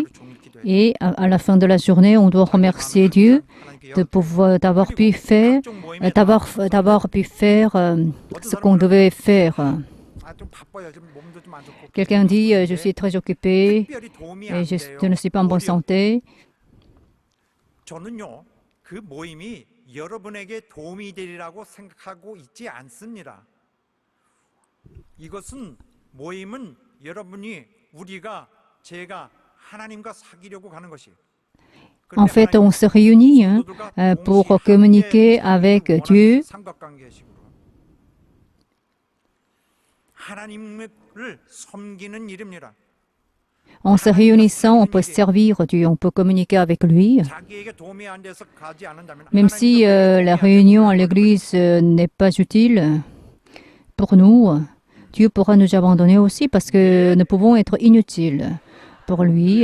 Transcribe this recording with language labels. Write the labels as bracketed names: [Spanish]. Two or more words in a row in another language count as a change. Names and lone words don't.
[French] Et à la fin de la journée, on doit remercier Dieu d'avoir pu faire ce qu'on devait faire. Quelqu'un dit, je suis très occupé et je ne suis pas en bonne santé. [Korean] 저는요, 그 모임이 여러분에게 도움이 되리라고 생각하고 있지 않습니다. 이것은 모임은 여러분이 우리가 제가 하나님과 사귀려고 가는 것이. [French] En fait, on se réunit pour communiquer avec Dieu. [Korean] 하나님을 섬기는 일입니다. [French] En se réunissant, on peut servir Dieu, on peut communiquer avec lui. Même si la réunion à l'église n'est pas utile pour nous, Dieu pourra nous abandonner aussi parce que nous pouvons être inutiles pour lui.